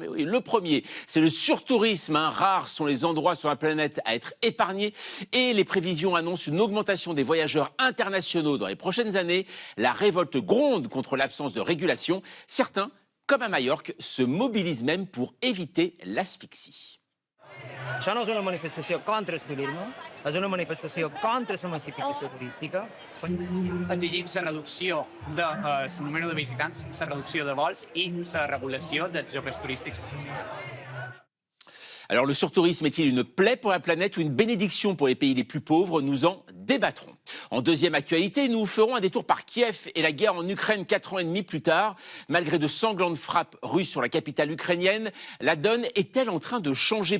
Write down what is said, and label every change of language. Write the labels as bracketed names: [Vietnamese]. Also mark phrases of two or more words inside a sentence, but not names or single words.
[French] Et oui, le premier, c'est le surtourisme. Rares sont les endroits sur la planète à être épargnés. Et les prévisions annoncent une augmentation des voyageurs internationaux dans les prochaines années. La révolte gronde contre l'absence de régulation. Certains, comme à Majorque, se mobilisent même pour éviter l'asphyxie. [Catalan] Això no és una manifestació contra el turisme, és una manifestació contra la massificació turística. Exigim la reducció del número de visitants, la reducció de vols i la regulació dels jocs turístics. [French] Alors le surtourisme est-il une plaie pour la planète ou une bénédiction pour les pays les plus pauvres? Nous en débattrons. En deuxième actualité, nous ferons un détour par Kiev et la guerre en Ukraine 4 ans et demi plus tard. Malgré de sanglantes frappes russes sur la capitale ukrainienne, la donne est-elle en train de changer?